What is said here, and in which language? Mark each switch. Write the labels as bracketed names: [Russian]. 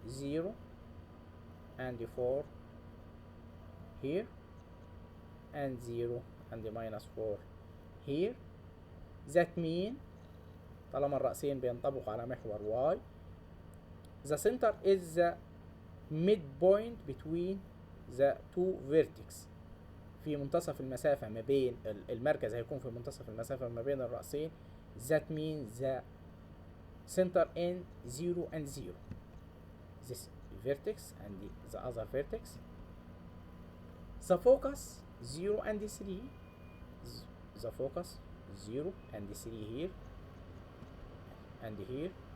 [English] 0 and 4 here and 0 and minus 4 here. That mean [Arabic] طالما الرأسين بينطبقوا على محور y, [English] the center is the midpoint between the two vertices. [Arabic] في منتصف المسافة ما بين المركز هيكون في منتصف المسافة ما بين الرأسين. [English] That means the center in 0 and 0. This vertex and the other vertex. The focus 0 and 3, the focus 0 and 3 here and here.